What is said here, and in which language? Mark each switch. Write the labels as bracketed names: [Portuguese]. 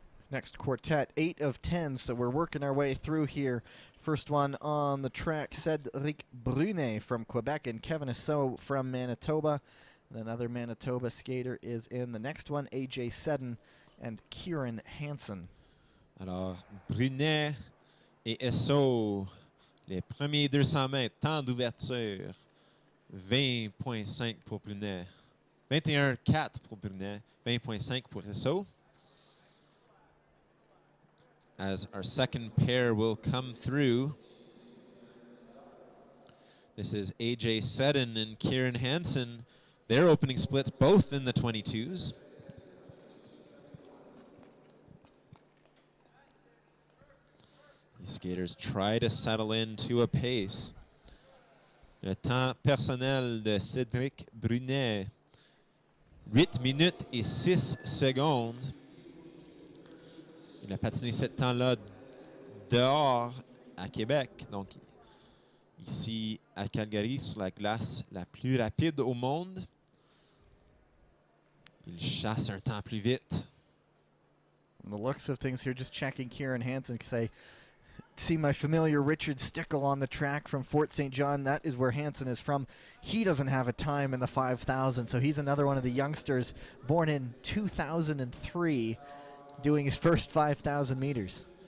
[English] Next quartet, 8 of 10, so we're working our way through here. First one on the track, Cédric Brunet from Quebec and Kevin Assault from Manitoba. And another Manitoba skater is in the next one, AJ Seddon and Kieran Hansen. [French] Alors, Brunet et Assault, les premiers 200 mètres, temps d'ouverture, 20.5 pour Brunet, 21.4 pour Brunet, 20.5 pour Assault. [English] As our second pair will come through. This is AJ Seddon and Kieran Hansen. Their opening splits both in the 22s. These skaters try to settle into a pace. [French] Le temps personnel de Cédric Brunet, 8 minutes et 6 secondes. Il a patiné ce temps-là dehors à Québec. Donc, ici à Calgary, sur la glace la plus rapide au monde. Il chasse un temps plus vite. [English] From the looks of things here, just checking Kieran Hansen because I see my familiar Richard Stickle on the track from Fort St. John. That is where Hansen is from. He doesn't have a time in the 5,000, so he's another one of the youngsters born in 2003 doing his first 5,000 meters.